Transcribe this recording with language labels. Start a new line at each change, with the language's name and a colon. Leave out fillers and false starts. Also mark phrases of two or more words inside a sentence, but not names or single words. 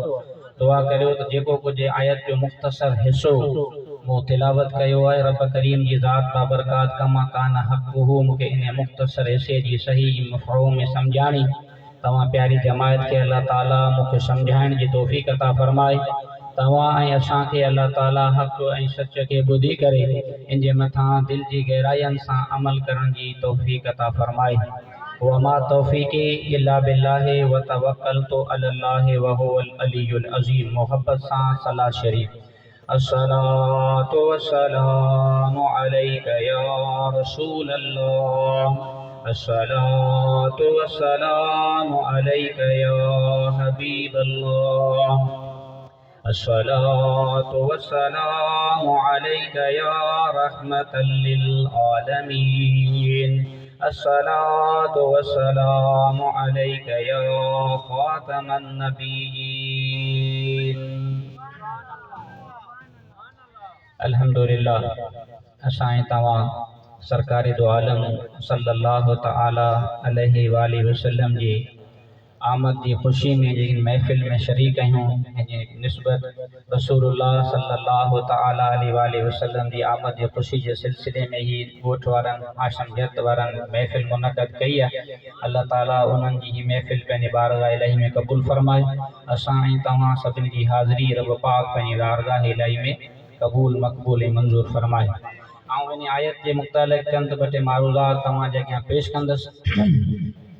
Sindhi: दुआ करियो त जेको कुछ आयत जो मुख़्तसर हिस्सो मो तिलावत कयो आहे रब करीम जी ज़ात बाबरकात
Arabic: كما كان حقه
Sindhi: मूंखे इन मुख़्तसर हिस्से जी सही मफ़हूम में सम्झाणी। तव्हां प्यारी जमायत के अल्लाह ताला मूंखे सम्झाइण जी तौफ़ीक़ अता फ़रमाए। तव्हां ऐं असांखे अल्लाह ताला हक़ ऐं सच खे ॿुधी करे इन जे मथां दिल जी गहराइयुनि सां अमल करण जी तौफ़ीक़ अता फ़रमाए।
Arabic: وما توفيقي إلا بالله وتوكلت على الله وهو العلي العظيم.
Sindhi: मोहब्बत सां सलात शरीफ।
Arabic: الصلاة والسلام عليك يا رسول الله. الصلاة والسلام عليك يا حبيب الله. الصلاة والسلام عليك يا رحمة للعالمين. الصلاة والسلام عليك يا خاتم النبيين.
Sindhi: अल्हम्दुलिल्लाह असां तवां सरकारी दो आलम
Arabic: صلى الله تعالى عليه وآله وسلم
Sindhi: जी आमद
Urdu: की खुशी
Sindhi: में जिन महफिल में शरीक आहियूं निस्बत रसूलुल्लाह
Arabic: صلى الله تعالى عليه وسلم
Urdu: की आमद की खुशी के सिलसिले में
Sindhi: ही ॻोठ वारन आशम जत वारन महफिल मुनक़द कई है। अल्लाह ताला उन्हनि जी महफिल पंहिंजे बारगाह इलाही में क़बूल फरमाए। असां ऐं तव्हां सभिनी जी हाज़िरी रब पाक पंहिंजी बारगाह इलाही में कबूल मक़बूल ऐं मंज़ूर फरमाए। आउं इन आयत के मुतालिक़ चंद ॿ टे मारूज़ात तव्हां जे अॻियां पेश कंदुसि।